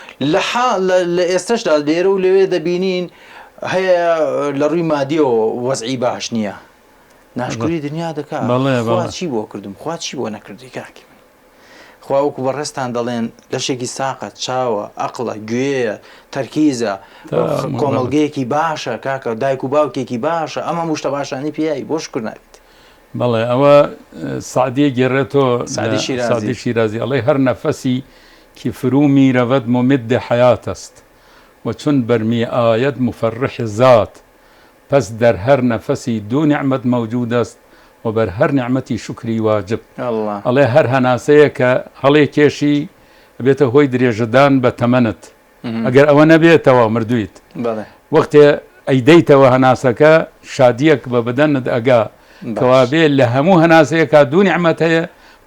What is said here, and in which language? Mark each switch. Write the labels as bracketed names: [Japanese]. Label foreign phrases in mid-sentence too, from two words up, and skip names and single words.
[Central Kurdish] لە ئێستاشدا لێرە و لەوێ دەبینین هەیە لە ڕووی مادیەوە وەزعی باش نییە ناشکری دنیا دەکات خوا چی بۆ کردم خوا چی بۆ نەکردی کاکی من خوا وەکو بەڕێستان دەڵێن لەشێکی ساقە چاوە عەقڵە گوێیە تەرکیزە کۆمەڵگەیەکی باشە کاکە دایک و باوکێکی باشە ئەم هەموو شتە باشانی پێیایی بۆ شکر ناویت بەڵێ ئەوە سعدیە گێڕێتەوە سعدی شیرازی ئەڵێ [Persian] هەر نەفەسی کی فرو میرود ممد حیات است و چون برمی آید مفرح ذات پس در هر نفسی دو نعمت موجود است و بر هر نعمتی شکری واجب [Central Kurdish] ئەڵێ هەر هەناسەیە کە هەڵێ کێشی بێتە هۆی درێژەدان بە تەمەنت ئەگەر ئەوە نەبێتەوە مردویت وەختێ ئەیدەیتەوە هەناسەکە شادیەک بە بەدەنت ئەگا کەوابێ لە هەموو هەناسەیەکە دوو نیعمەت هەیە و